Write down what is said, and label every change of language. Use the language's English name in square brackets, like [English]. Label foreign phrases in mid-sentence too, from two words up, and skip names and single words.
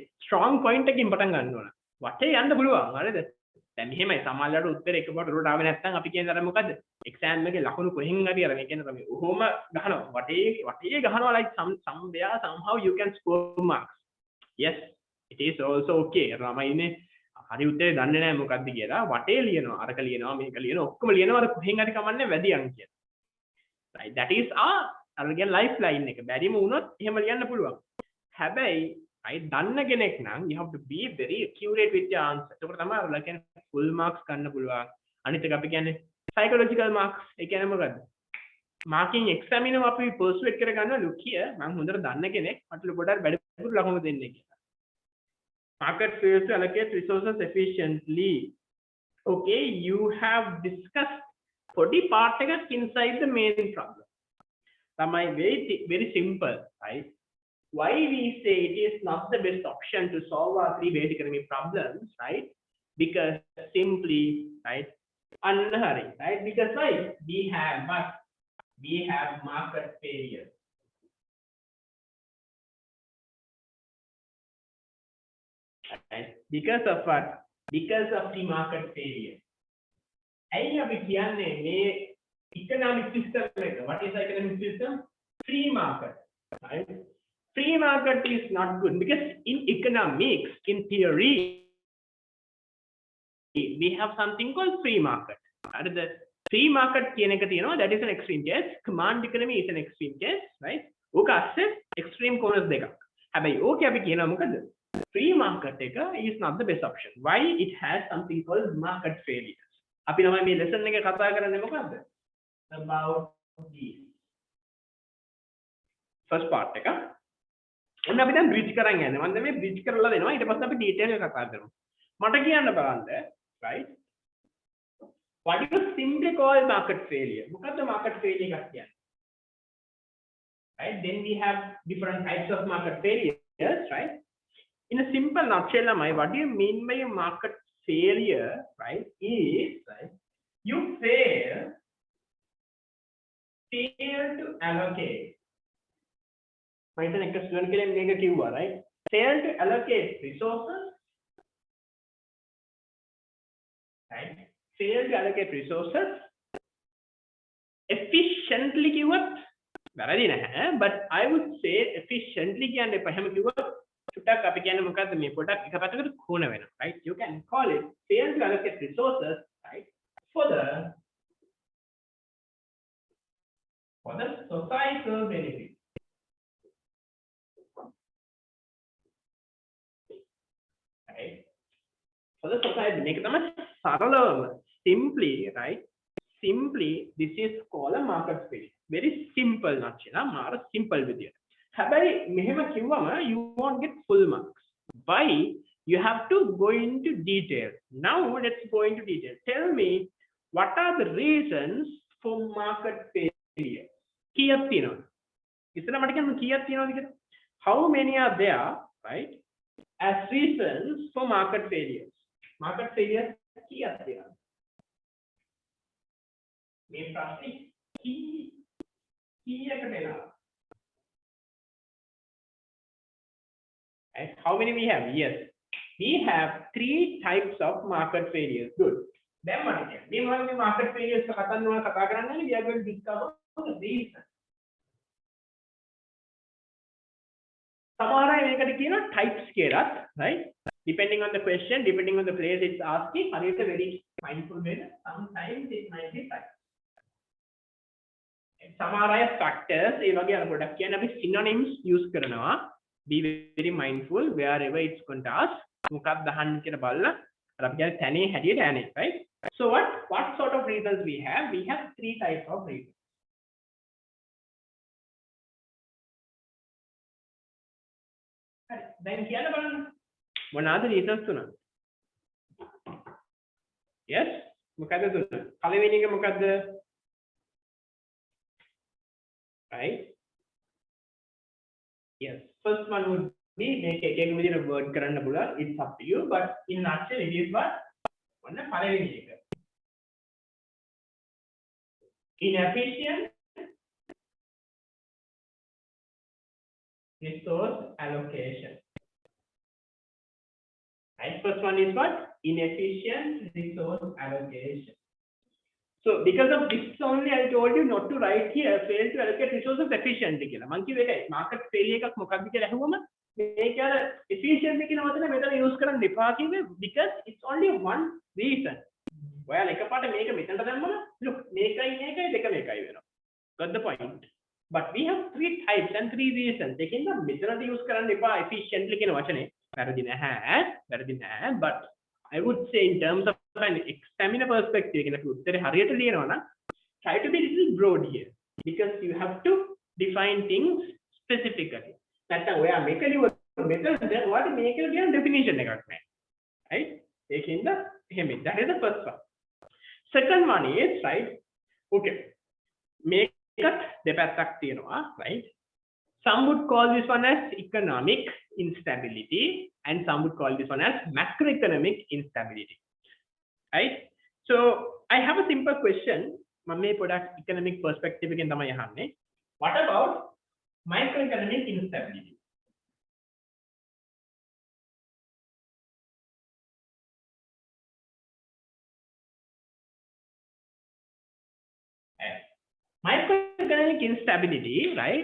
[English] strong point [Sinhala] එකකින් පටන් ගන්න ඕන වටේ යන්න පුළුවන් හරිද දැන් මෙහෙමයි සමහරවිට උත්තරේ එකපාරට උඩට ආවේ නැත්නම් අපි කියන්නේ අර මොකද්ද exam එකේ ලකුණු කොහෙන් හරි අර මේ කියන්නේ තමයි ඔහොම ගහනවා වටේ ගහනවා [English] like somewhere somehow you can score marks yes it is also okay [Sinhala] ළමයිනේ හරි උත්තරේ දන්නේ නැහැ මොකද්ද කියලා වටේ ලියනවා අරක ලියනවා මේක ලියනවා ඔක්කොම ලියනවා අර කොහෙන් හරි කමන්නේ වැඩි අංක කියලා [English] right that is [Sinhala] අර කියන lifeline එක බැරිම වුණොත් එහෙම ලියන්න පුළුවන් හැබැයි right දන්න කෙනෙක් නම් [English] you have to be very accurate with your answer [Sinhala] ඒකට තමයි අර කියන්නේ [English] full marks [Sinhala] ගන්න පුළුවන් අනිත් එක අපි කියන්නේ [English] psychological marks [Sinhala] ඒ කියන්නේ මොකද්ද [English] marking exam [Sinhala] එකම අපි persuade කර ගන්නවා [English] look here [Sinhala] මම හොඳට දන්න කෙනෙක් මට පොඩ්ඩක් වැඩිපුර ලකුණු දෙන්න කියලා [English] market fails to allocate resources efficiently okay you have discussed body part එකක් inside the main problem තමයි very simple right why we say it is not the best option to solve our three basic economic problems right because simply right unhurry right because why we have market failure right because of what because of the market failure [Sinhala] ඇයි අපි කියන්නේ මේ [English] economic system එක what is the economic system free market right free market is not good because in economics in theory we have something called free market right the free market [Sinhala] කියන එක තියෙනවා [English] that is an extreme case command economy is an extreme case right [Sinhala] ඕක අස්සේ [English] extreme corners [Sinhala] දෙකක් හැබැයි ඕකේ අපි කියනවා මොකද [English] free market එක is not the best option why it has something called market failures [Sinhala] අපි තමයි මේ lesson එකේ කතා කරන්නේ මොකද්ද [English] about this first part [Sinhala] එක ඔන්න අපි දැන් bridge කරන් යන්නේ මම දැන් මේ bridge කරලා දෙනවා ඊට පස්සේ අපි detail එක කතා කරමු මට කියන්න බලන්න [English] right what do you simply call market failure [Sinhala] මොකද්ද [English] market failure [Sinhala] එකක් කියන්නේ right? [English] Then we have different types of market failures, right? In a simple nutshell, what do you mean by a market failure, right? Is right, you fail to allocate. Right? Fail to allocate resources, right? Fail to allocate resources efficiently [Sinhala] කිව්වත් වැරදි නැහැ, [English] but I would say efficiently [Sinhala] කියන්නේ එපා. එහෙම කිව්වොත් චුට්ටක් අපි කියන්නේ මොකද්ද මේ පොඩක් එක පැත්තකට කොන වෙනවා, [English] right? You can call it fail to allocate resources, right? For the societal benefit. Right? For the society, [Sinhala] මේක තමයි සරලවම [English] simply, right? Simply, this is called a market failure. Very simple nutshell. [Sinhala] මාර simple විදියට. හැබැයි මෙහෙම කිව්වම [English] you won't get full marks. Why? You have to go into detail. Now let's go into detail. Tell me, what are the reasons for market failure? [Sinhala] කීයක් තියෙනවද? ඉස්සෙල්ලා මට කියන්න කීයක් තියෙනවද කියලා? [English] How many are there, right? As reasons for market failures. Market failures [Sinhala] කීයක් තියෙනවද? මේ ප්‍රශ්නේ කීයකට එනවා? [English] And how many we have? Yes, we have 3 types of market failures. Good. Then what is it? We have market failures. We are going to discover the reason. [Sinhala] Samara types කියලාත්, right? [English] Depending on the question, depending on the place it's asking, are you very mindful way? Sometimes it might be types. [Sinhala] Samara factors, ඒ වගේ අර ගොඩක් කියන්නේ අපි synonyms use කරනවා. [English] Be very mindful wherever it's going to ask. [Sinhala] මොකක්ද අහන්න කියලා බලලා අර අපි කියන්නේ තැනේ හැටියට යන්නේ, [English] right? So what sort of reasons we have? We have 3 types of reasons. [Sinhala] Then කියන්න බලන්න. මොනවාද reasons තුන? Yes? මොකද්ද තුන? පළවෙනි එක මොකද්ද? [English] Right? Yes. First one would be make a word [Sinhala] කරන්න පුළුවන්. [English] It's up to you, but in nutshell it is what? [Sinhala] ඔන්න පළවෙනි එක. [English] Inefficient resource allocation. Right? First one is what? Inefficient resource allocation. So because of this only I told you not to write here fail to allocate resources efficiently කියලා. [Sinhala] මං කිව්වේ ඒකයි. [English] Market failure [Sinhala] එකක් මොකක්ද කියලා අහුවම මේක අර efficiently කියන වචනේ මෙතන use කරන්න එපා කිව්වේ [English] because it's only one reason. [Sinhala] ඔයාලා එකපාරට මේක මෙතනට දැම්මම look මේකයි දෙකම එකයි වෙනවා. [English] Got the point? But we have 3 types and 3 reasons. [Sinhala] ඒකෙන්ද මෙතනට use කරන්න එපා efficiently කියන වචනේ. වැරදි නැහැ. [English] But I would say in terms of an examiner perspective, try to be a little broad here because you have to define things specifically. That's why I make a method. Then what make a definition, right? That is the first one. Second one is right. Okay, make it right. Some would call this one as economic instability and some would call this one as macroeconomic instability. Right? So I have a simple question. Mamme product economic perspective again [Sinhala] තමයි අහන්නේ. [English] What about microeconomic instability? Microeconomic instability, right?